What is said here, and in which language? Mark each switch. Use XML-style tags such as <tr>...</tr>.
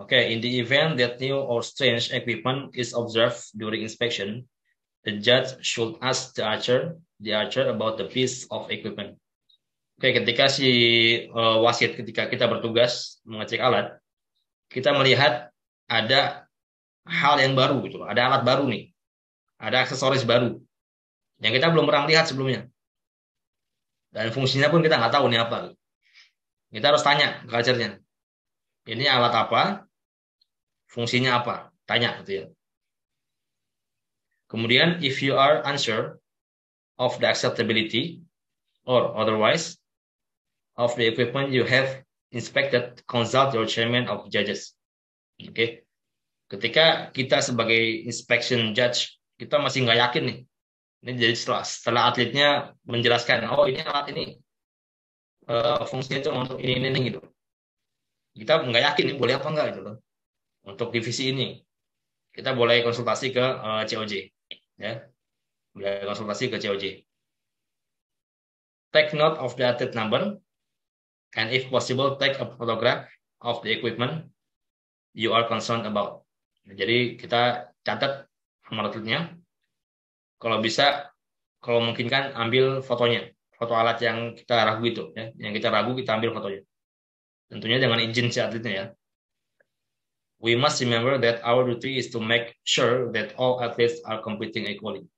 <en>Okay, in the event that new or strange equipment is observed during inspection, the judge should ask the archer about the piece of equipment.</en> <id>Oke, ketika wasit ketika kita bertugas mengecek alat, kita melihat ada hal yang baru gitu, ada alat baru nih, ada aksesoris baru yang kita belum pernah lihat sebelumnya, dan fungsinya pun kita nggak tahu ini apa. Kita harus tanya ke archernya. Ini alat apa? Fungsinya apa? Tanya gitu ya. Kemudian</id> <en>if you are unsure of the acceptability or otherwise of the equipment you have inspected, consult your chairman of judges.</en> <id>Oke. Ketika kita sebagai inspection judge, kita masih nggak yakin nih. Ini jadi setelah atletnya menjelaskan, oh ini alat ini fungsinya itu untuk ini gitu. Kita nggak yakin ini boleh apa enggak gitu loh. Untuk divisi ini kita boleh konsultasi ke COJ ya. Boleh konsultasi ke COJ.</id> <en>Take note of the athlete number and if possible take a photograph of the equipment you are concerned about.</en> <id>Jadi kita catat nomor atletnya. Kalau bisa, kalau mungkin kan ambil fotonya, foto alat yang kita ragu itu ya. Yang kita ragu kita ambil fotonya. Tentunya dengan izin si atletnya ya.</id> <en>We must remember that our duty is to make sure that all athletes are competing equally.</en>